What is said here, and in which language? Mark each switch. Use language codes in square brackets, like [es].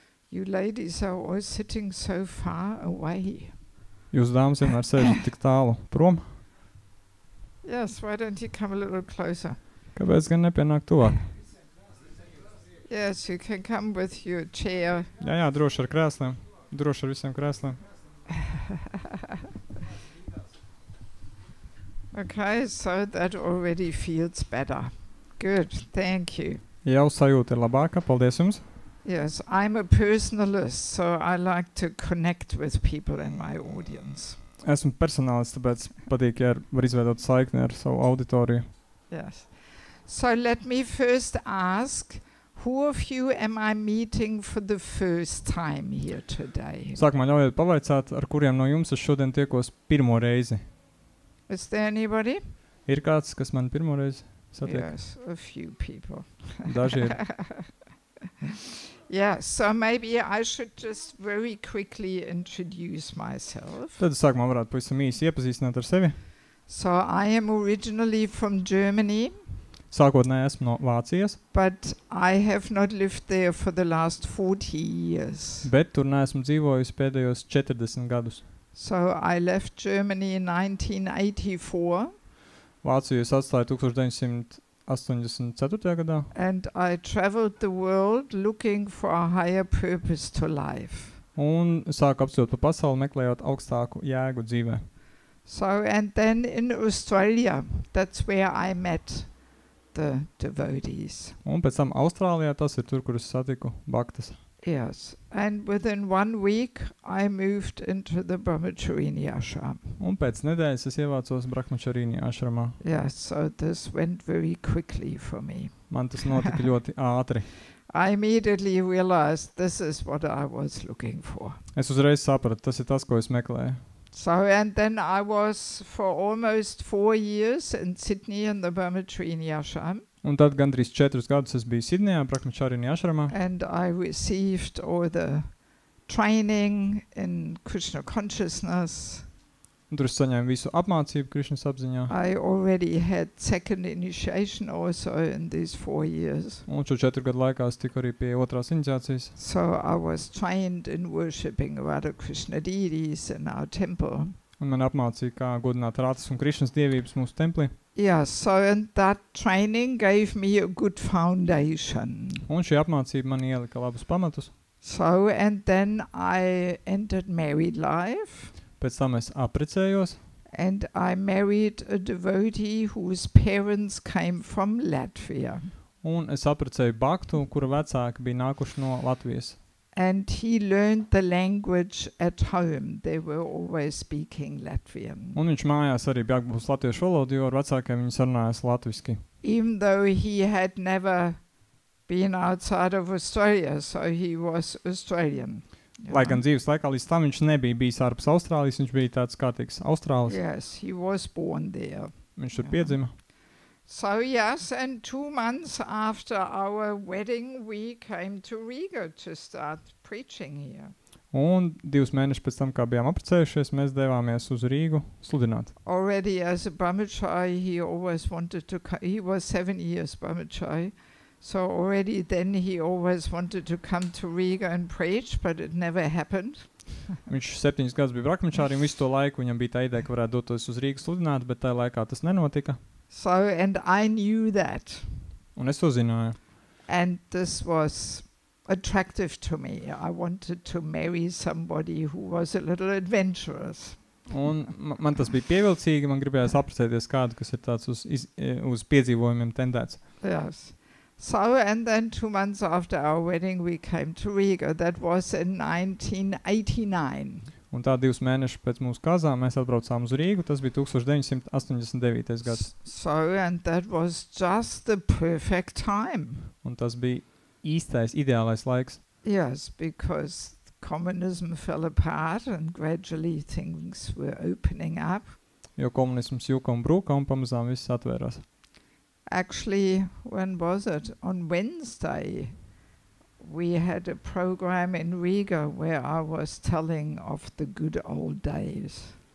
[en] You ladies are all sitting so far away. [lv] Jūs dāmas vienmēr sēžat tik tālu prom. [en] Yes, why don't you come a little closer? [lv] Kāpēc gan nepienāk tuvāk? [en] Yes, you can come with your chair. [lv] Jā, droši ar krēsliem. Droši ar visiem krēsliem. [en] Okay, so that already feels better. Good, thank you. [lv] Jau sajūta ir labāka, paldies jums. [en] Yes, I'm a personalist, so I like to connect with people in my audience. [lv] Esmu personālists, tāpēc patīk, ja var izveidot saikni ar savu auditoriju. [en] Yes. So let me first ask, who of you am I meeting for the first time here today? [lv] Sākumā ļaujiet pavaicāt, ar kuriem no jums es šodien tiekos pirmo reizi. [en] Is there anybody? [lv] Ir kāds, kas man pirmo reizi satiek? [en] Yes, a few people. [lv] Daži ir. [en] Yeah, so maybe I should just very quickly introduce myself. [lv] Tad sākumā varētu pavisam īsi iepazīstināt ar sevi. [en] So I am originally from Germany. [lv] Sākotnēji esmu no Vācijas. [en] But I have not lived there for the last 40 years. [lv] Bet tur neesmu dzīvojusi pēdējos 40 gadus. [en] So I left Germany in 1984. [lv] Vāciju es atstāju 1984. gadā. [en] And I traveled the world looking for a higher purpose to life. [lv] Un sāku apceļot pa pasauli, meklējot augstāku jēgu dzīvē. [en] So, and then in Australia, that's where I met the devotees. [lv] Un pēc tam Austrālijā tas ir tur, kur es satiku bhaktas. [en] Yes, and within 1 week I moved into the Brahmacharini ashram. [lv] Un pēc nedēļas es ievācos Brahmacharini ashramā. [en] Yes, so this went very quickly for me. [lv] Man tas notika ļoti ātri. [en] I immediately realized this is what I was looking for. [lv] Es uzreiz sapratu, tas ir tas, ko es meklēju. [en] So, and then I was for almost 4 years in Sydney in the Brahmacharini ashram. [lv] Un tad gandrīz 4 gadus es biju Sidnejā, Brahmacharini ashramā. [en] And I received all the training in Krishna consciousness. [lv] Un tur es saņēmu visu apmācību Krišnas apziņā. [en] I already had second initiation also in these 4 years. [lv] Un šo 4 gadu laikā es tiku arī pie otrās iniciācijas. [en] So I was trained in worshipping Radha Krishna deities in our temple. [lv] Un man apmācīja, kā godināt Rātas un Krišnas dievības mūsu templī. [en] Yeah, so and that training gave me a good foundation. [lv] Un šī apmācība man ielika labus pamatus. [en] So, and then I entered married life. [lv] Pēc tam es apprecējos. [en] And I married a devotee whose parents came from Latvia. [lv] Un es apprecēju bhaktu, kura vecāki bija nākuši no Latvijas. [en] And he learned the language at home. They were always speaking Latvian. [lv] Un viņš mājās arī bija apgūst latviešu valodu, jo ar vecākiem viņi sarunājās latviski. [en] Even though he had never been outside of Australia, so he was Australian. [lv] Lai gan dzīves laikā līdz tam viņš nebija bijis ārpus Austrālijas, viņš bija tāds kārtīgs Austrālis. [en] Yes, he was born there. [lv] Viņš tur piedzima. [en] So yes, and 2 months after our wedding, we came to Riga to start preaching here. [lv] Un 2 mēnešus pēc tam, kā bijām apprecējušies, mēs devāmies uz Rīgu sludināt. [en] Already as a brahmachari, he always wanted to he was 7 years brahmachari. So already then he always wanted to come to Riga and preach, but it never happened. [lv] Viņš 7 gadus bija Brakmačārī un visu to laiku viņam bija tā ideja, ka varētu doties uz Rīgas sludināt, bet tajā laikā tas nenotika. [en] So, and I knew that. [lv] Un es to zināju. [en] And this was attractive to me. I wanted to marry somebody who was a little adventurous. [lv] Un man tas bija pievilcīgi, man gribējās apprecēties kādu, kas ir tāds uz piedzīvojumiem tendēts. [en] Yes. So, and then 2 months after our wedding, we came to Riga. That was in 1989. [lv] Un tā 2 mēnešus pēc mūsu kāzām mēs atbraucām uz Rīgu, tas bija 1989. gads. [en] So, and that was just the perfect time. [lv] Un tas bija īstais, ideālais laiks. [en] Yes, because communism fell apart and gradually things were opening up. [lv] Jo komunisms juka un bruka un pamazām viss atvērās. [en] Actually, when was it? On Wednesday, we had a program in Riga where I was telling of the good old days.